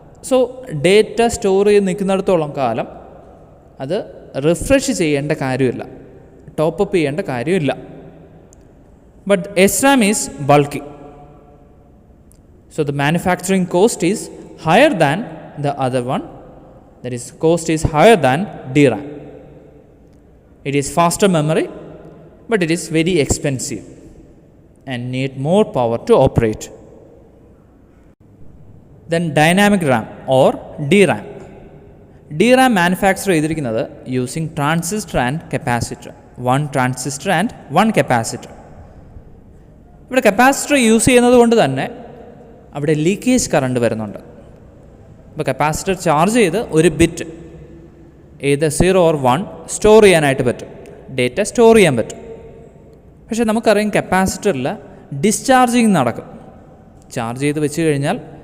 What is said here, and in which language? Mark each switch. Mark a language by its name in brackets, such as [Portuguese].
[Malayalam] So data store ചെയ്ത് നിൽക്കുന്നിടത്തോളം കാലം അത് റിഫ്രഷ് ചെയ്യേണ്ട കാര്യമില്ല, ടോപ്പപ്പ് ചെയ്യേണ്ട കാര്യമില്ല. [English] But SRAM is bulky. So the manufacturing cost is higher than the other one. That is, cost is higher than DRAM. It is faster memory, but it is very expensive and need more power to operate. Then dynamic RAM or DRAM. DRAM manufacture ചെയ്തിരിക്കുന്നത് using transistor and capacitor. One transistor and one capacitor. [Malayalam] ഇവിടെ capacitor use ചെയ്യുന്നത് കൊണ്ട് തന്നെ അവിടെ leakage current വരുന്നുണ്ട്. ഇപ്പോൾ capacitor charge ചെയ്ത് ഒരു ബിറ്റ് ഏത് 0 or 1 സ്റ്റോർ ചെയ്യാനായിട്ട് പറ്റും, ഡേറ്റ സ്റ്റോർ ചെയ്യാൻ പറ്റും. പക്ഷേ നമുക്കറിയാം കപ്പാസിറ്ററിൽ ഡിസ്ചാർജിങ് നടക്കും. ചാർജ് ചെയ്ത് വെച്ച് കഴിഞ്ഞാൽ